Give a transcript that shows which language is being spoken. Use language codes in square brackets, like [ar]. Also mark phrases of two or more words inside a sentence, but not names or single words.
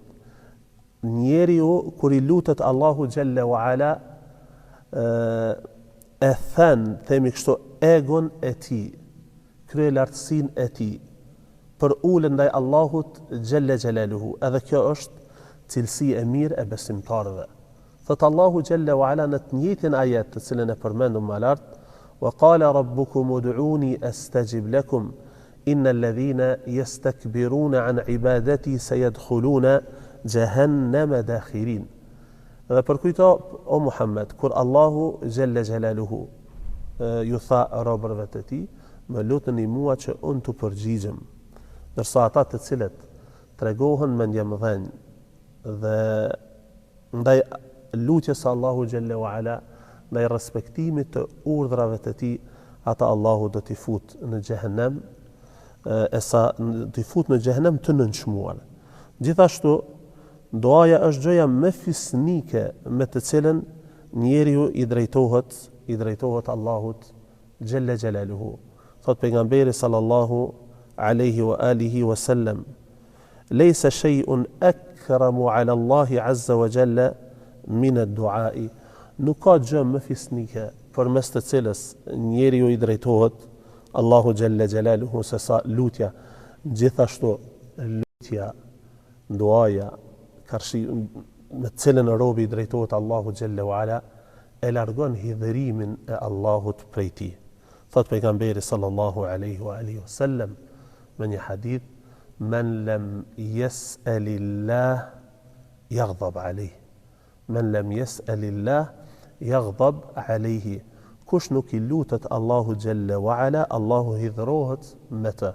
[sq] Njeriu kur i lutet Allahu [ar] جل وعلا [sq] e themi kështu egon e tij, krye lartësinë e tij për ulën ndaj Allahut [ar] جل جلاله. [sq] Edhe kjo është cilësi e mirë e besimtarëve. Thot Allahu [ar] جل وعلا [sq] në të njëjtin ajet të cilën e përmendëm më lart: [ar] "وقال ربكم ادعوني أستجب لكم إن الذين يستكبرون عن عبادتي سيدخلون جهنم داخرين." [sq] Dhe përkujto o Muhammed kur Allahu [ar] جل جلاله [sq] ju tha robërve të tij: "Më luteni mua që unë t'u përgjigjem." Ndërsa ata të cilët tregohen mendjemdhenj dhe ndaj lutjes së Allahu [ar] جل وعلا, [sq] ndaj respektimit të urdhrave të tij, ata Allahu do t'i fut në xhehenem, t'i fut në xhehenem të nënçmuar. Gjithashtu duaja është gjëja më fisnike me të cilën njeriu i drejtohet Allahut [ar] جل جلاله. [sq] Thot pejgamberi [ar] صلى الله عليه وعلى آله وسلم: "ليس شيء أكرم على الله عز وجل من الدعاء." [sq] Nuk ka gjë më fisnike përmes të cilës njeriu i drejtohet Allahu [ar] جل جلاله [sq] se sa lutja. Gjithashtu lutja, duaja, karshi me të cilën robi i drejtohet Allahu [ar] جل وعلا, [sq] e largon hidhërimin e Allahut prej tij. Thot pejgamberi [ar] صلى الله عليه وعلى آله وسلم [sq] me një hadith: [ar] "من لم يسأل الله يغضب عليه." من لم يسأل الله يغضب عليه. [sq] Kush nuk i lutet Allahu [ar] جل وعلا, [sq] Allahu hidhrohet me të.